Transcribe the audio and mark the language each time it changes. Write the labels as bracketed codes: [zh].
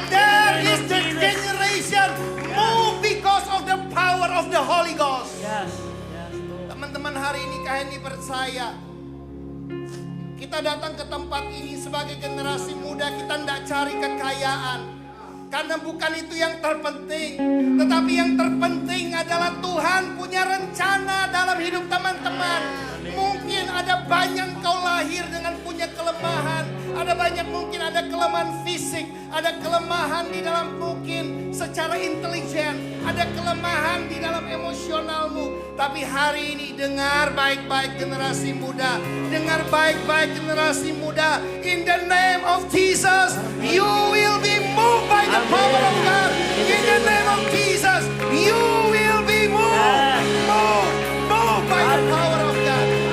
[en] There is the generation moved because of the power of the Holy Ghost. Yes. [id] Teman-teman, hari ini kami percaya kita datang ke tempat ini sebagai generasi muda. Kita tidak cari kekayaan, karena bukan itu yang terpenting. Tetapi yang terpenting adalah Tuhan punya rencana dalam hidup teman-teman. Mungkin ada banyak kau lahir dengan punya kelemahan. Ada banyak mungkin ada kelemahan fisik. Ada kelemahan di dalam mungkin secara intelijen. Ada kelemahan di dalam emosionalmu. Tapi hari ini dengar baik-baik generasi muda. Dengar baik-baik generasi muda. [en] In the name of Jesus, you will be moved by the power of God. In the name of Jesus, you will be moved. Moved by the power of God.